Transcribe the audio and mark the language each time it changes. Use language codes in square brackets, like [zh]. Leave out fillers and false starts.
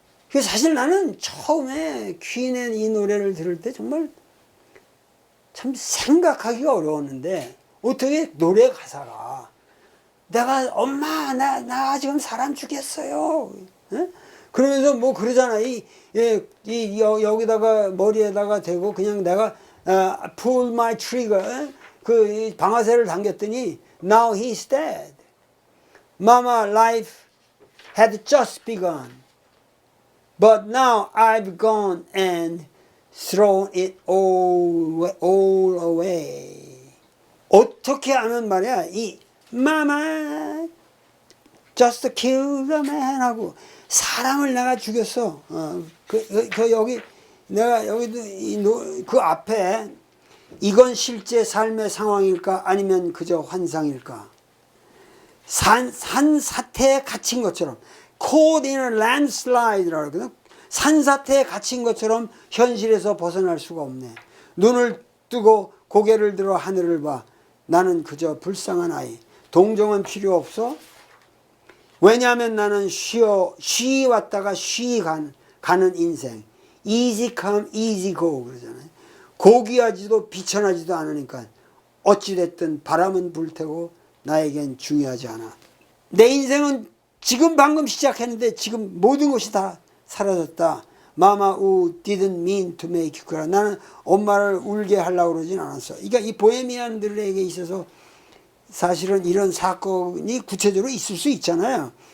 [ko] 그래서 사실 나는 처음에 퀸의 이 노래를 들을 때 정말 참 생각하기가 어려웠는데 어떻게 노래 가사가 내가 엄마 나 지금 사람 죽였어요. 에? 그러면서 뭐 그러잖아. 여기다가 머리에다가 대고 그냥 내가 [en] pull my trigger [ko] 그 방아쇠를 당겼더니 [en] now he's dead. Mama life had just begun. But now I've gone and thrown it all away. [ko] 어떻게 하면 말이야 이 [en] Mama just kill the man [ko] 하고 사람을 내가 죽였어. 여기 내가 여기도 그 앞에 이건 실제 삶의 상황일까 아니면 그저 환상일까? 산사태에 갇힌 것처럼 [en] caught in a landslide [ko] 라고 그러거든. 산사태에 갇힌 것처럼 현실에서 벗어날 수가 없네. 눈을 뜨고 고개를 들어 하늘을 봐. 나는 그저 불쌍한 아이. 동정은 필요 없어. 왜냐하면 나는 쉬 왔다가 쉬 가는 인생. [en] easy come, easy go [ko] 그러잖아요. 고귀하지도 비천하지도 않으니까 어찌됐든 바람은 불태고 나에겐 중요하지 않아. 내 인생은 지금 방금 시작했는데 지금 모든 것이 다 사라졌다. [en] Mama who didn't mean to make you cry. [ko] 나는 엄마를 울게 하려고 그러진 않았어. 그러니까 이 보헤미안들에게 있어서 사실은 이런 사건이 구체적으로 있을 수 있잖아요.